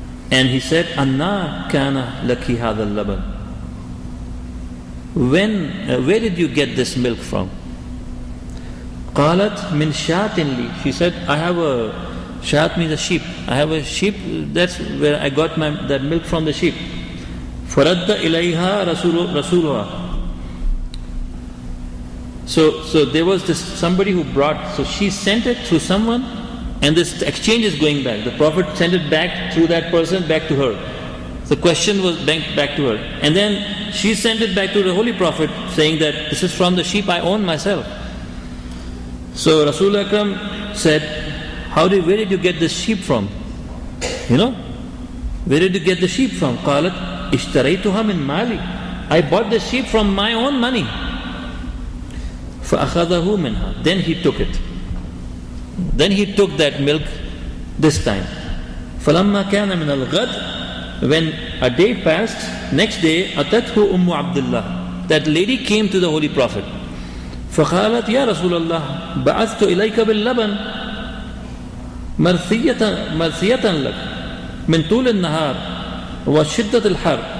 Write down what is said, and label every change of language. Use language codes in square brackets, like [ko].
[en] And he said, [ar] أَنَّا كَانَ لَكِ هَذَا اللَّبَنِ. [en] Where did you get this milk from? [ar] قالت من شاة لي. [en] She said, I have a shat means a sheep. I have a sheep. That's where I got that milk from the sheep. [ar] فَرَدَّ إِلَيْهَا رَسُولُهَا. [en] So there was somebody who brought. So she sent it through someone, and this exchange is going back. The Prophet sent it back through that person back to her. The question was back to her, and then she sent it back to the Holy Prophet, saying that this is from the sheep I own myself. So Rasul Akram said, where did you get the sheep from? Where did you get the sheep from? [ar] قالت اشتريتها من مالي. [en] I bought the sheep from my own money. [ar] فأخذه منها. [en] Then he took it. Then he took that milk this time. [ar] فلما كان من الغد, [en] when a day passed, next day [ar] أتته أم عبد الله. [en] That lady came to the Holy Prophet. [ar] فقالت يا رسول الله بعثت إليك باللبن مرثية لك من طول النهار وشدة الحر.